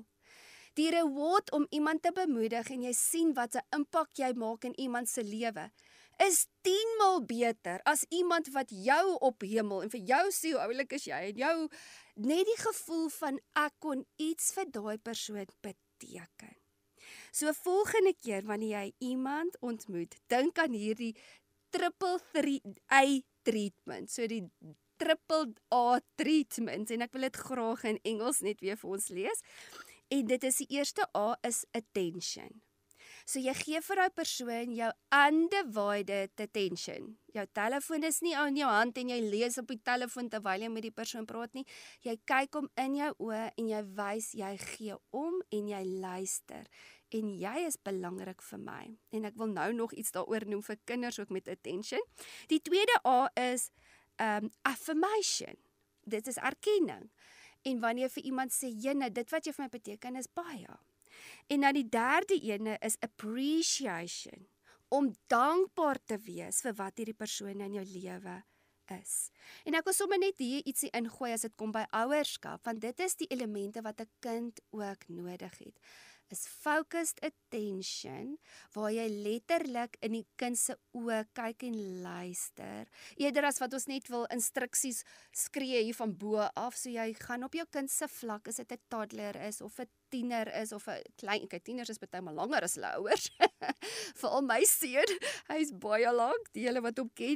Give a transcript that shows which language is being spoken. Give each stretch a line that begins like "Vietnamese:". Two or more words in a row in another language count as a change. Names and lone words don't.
Afrikaans: Die reward om iemand te bemoedig en jy sien wat 'n impak jy maak in iemand se lewe, is 10 maal beter as iemand wat jou ophemel en vir jou sê hoe oulik is jy en jou net die gevoel van ek kon iets vir daai persoon beteken. So volgende keer wanneer jy iemand ontmoet, dink aan hierdie 3 treatment, so die
English: triple A treatment,
Afrikaans: en ek wil dit graag in Engels net weer vir ons lees. En dit is die eerste A is attention. So jy gee vir daai persoon jou
English: undivided attention.
Afrikaans: Jou telefoon is nie in jou hand en jy lees op die telefoon terwyl jy met die persoon praat nie. Jy kyk hom in jou oë en jy wys jy gee om en jy luister. En jy is belangrik vir my. En ek wil nou nog iets daaroor noem vir kinders ook met attention. Die tweede A is affirmation. Dit is erkenning. En wanneer vir iemand sê, jene, dit wat jy vir my beteken is baie. En dan die derde ene is appreciation. Om dankbaar te wees vir wat hierdie persoon in jou lewe is. En ek wil sommer net hier ietsie ingooi as dit kom by ouerskap, want dit is die elemente wat 'n kind ook nodig het.
English: is focused attention,
Afrikaans: waar jy letterlik in die kind se oë kyk en luister. Eerder as wat ons net wil instruksies skree hier van bo af, so jy gaan op jou kind se vlak, as dit 'n toddler is, of 'n tiener is, of 'n klein, tieners is baie langer as hulle ouers. Veral my seun, hy's baie lank, die hele wat hom ken.